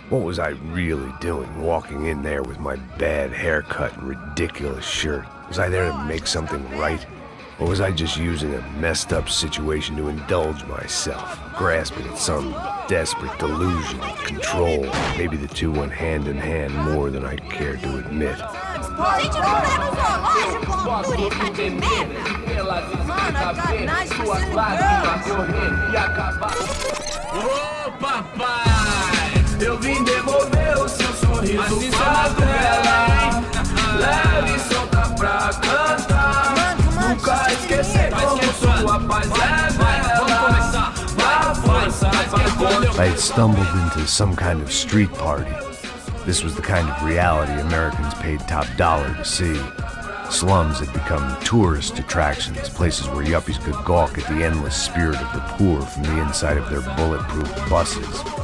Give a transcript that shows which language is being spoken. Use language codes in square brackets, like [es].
[en] What was I really doing walking in there with my bad haircut and ridiculous shirt? Was I there to make something right? Or was I just using a messed up situation to indulge myself, grasping at some desperate delusion of control? Maybe the two went hand in hand more than I cared to admit. [pt] Gente, não leva o zoológico, turista de merda! [en] Mano, I got nice [pt] Ô, papai, eu vim devolver o seu sorriso pra tela. Leve e solta pra cantar. Nunca esquecer como sua paz é bela. [en] I had stumbled into some kind of street party. This was the kind of reality Americans paid top dollar to see. Slums had become tourist attractions, places where yuppies could gawk at the endless spirit of the poor from the inside of their bulletproof buses.